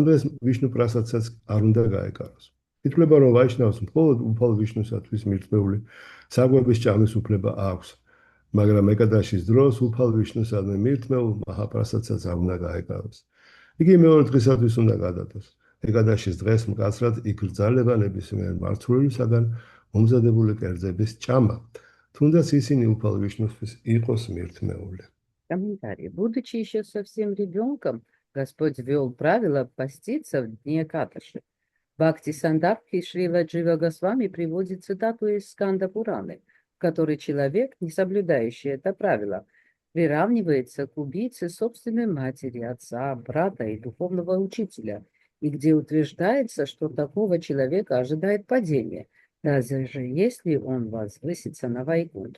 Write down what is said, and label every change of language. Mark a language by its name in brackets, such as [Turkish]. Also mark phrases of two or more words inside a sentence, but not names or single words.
[Georgian] დღეს ვიშნუ პრასადსაც არ უნდა გაეკაროს ითვლება რომ ვაიშნავს მხოლოდ უფალ ვიშნუსათვის მირთმეული საკვების ჭამის უფლება აქვს მაგრამ ეკადაშის დროს უფალ ვიშნუსადმი მირთმეულ მაჰაპრასადსაც არ უნდა გაეკაროს იგი მეორე დღისათვის უნდა გადადოს ეკადაშის დღეს მკაცრად იკრძალება ნებისმიერ მართლულისაგან მომზადებული კერძების ჭამა თუნდაც ისინი უფალ ვიშნუსთვის იყოს მირთმეული [Russian] Комментарий. Будучи еще совсем ребенком, Господь ввел правило поститься в дни Экадаши. Бхакти Сандarbхи Шрила Джива Госвами приводит цитату из Сканда Пураны, в которой человек, не соблюдающий это правило, приравнивается к убийце собственной матери, отца, брата и духовного учителя, и где утверждается, что такого человека ожидает падение, даже если он возвысится на Вайкунтху.